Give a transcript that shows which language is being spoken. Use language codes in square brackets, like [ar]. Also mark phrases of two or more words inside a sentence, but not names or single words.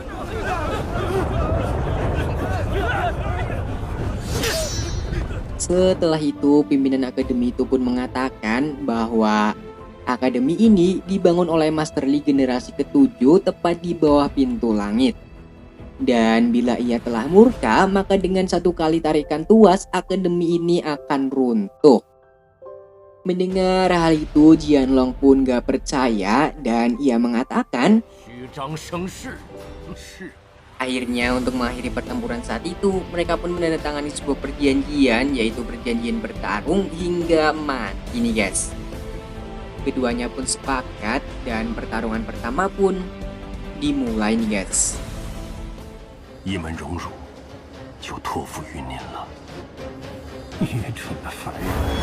[id] Setelah itu, pimpinan akademi itu pun mengatakan bahwa akademi ini dibangun oleh Master Li generasi ke-7 tepat di bawah pintu langit. Dan bila ia telah murka, maka dengan satu kali tarikan tuas, akademi ini akan runtuh. Mendengar hal itu, Jianlong pun gak percaya dan ia mengatakan, [zh] 虚张声势，是 [id] akhirnya untuk mengakhiri pertempuran saat itu, mereka pun menandatangani sebuah perjanjian, yaitu perjanjian bertarung hingga mati nih guys. Keduanya pun sepakat dan pertarungan pertama pun dimulai nih guys. [zh] 一门荣辱，就托付于您了。愚蠢的凡人！